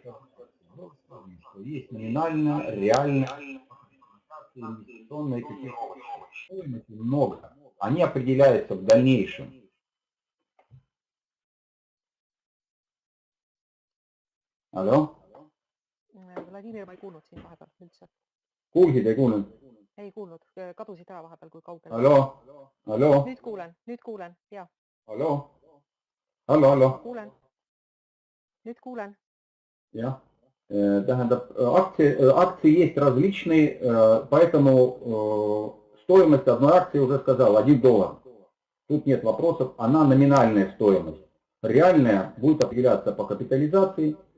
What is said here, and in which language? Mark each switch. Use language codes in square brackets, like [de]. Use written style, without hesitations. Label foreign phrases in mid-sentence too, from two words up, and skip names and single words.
[ru] Есть номинальная, реальная, инвестиционная котировочная. Стоимости много. Они определяются в дальнейшем. Алло? [et] Vladimir, ma ei kuulnud siin vahepeal üldse. Kuulsid, ei kuulnud? Ei kuulnud, kadusid ära vahepeal, kui kaugel. Allo? Nüüd kuulen, jah. Allo? Nüüd kuulen. Jah. Tähendab, [ru] акции есть различные, поэтому стоимость одной акции уже сказал, $1. Тут нет вопросов, она номинальная стоимость. Реальная будет определяться по капитализации.